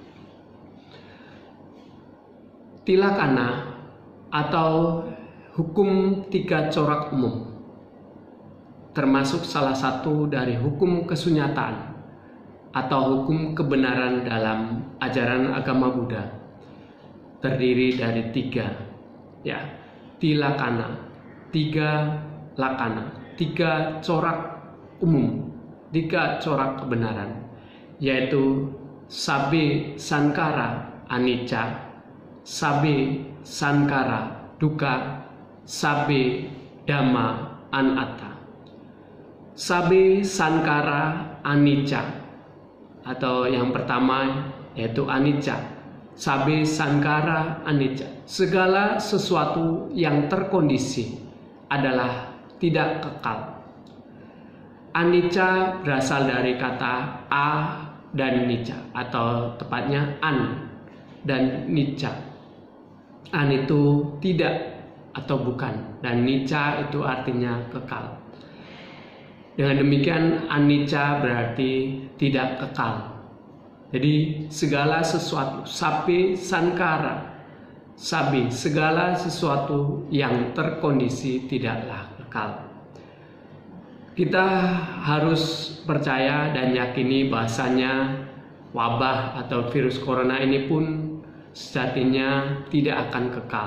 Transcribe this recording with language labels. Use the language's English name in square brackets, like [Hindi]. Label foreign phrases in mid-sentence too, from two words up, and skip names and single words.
[Indonesian] Tilakana atau hukum tiga corak umum termasuk salah satu dari hukum kesunyataan atau hukum kebenaran dalam ajaran agama Buddha. Terdiri dari tiga, tilakana, tiga lakana, tiga corak umum, tiga corak kebenaran, yaitu [Pali] sabe sankara anicca, sabe sankara dukkha, sabe dhamma anatta. Sabe sankara anicca, [Indonesian] atau yang pertama yaitu anicca. [Pali] Sabe sankara anicca, [Indonesian] segala sesuatu yang terkondisi adalah tidak kekal. Anicca berasal dari kata a dan nicca, atau tepatnya an dan nicca. An itu tidak atau bukan, dan nicca itu artinya kekal. Dengan demikian anicca berarti tidak kekal. Jadi segala sesuatu, [Pali] sabe sankara, sabe [Indonesian] segala sesuatu yang terkondisi tidaklah kekal. Kita harus percaya dan yakini bahasanya wabah atau virus corona ini pun sejatinya tidak akan kekal.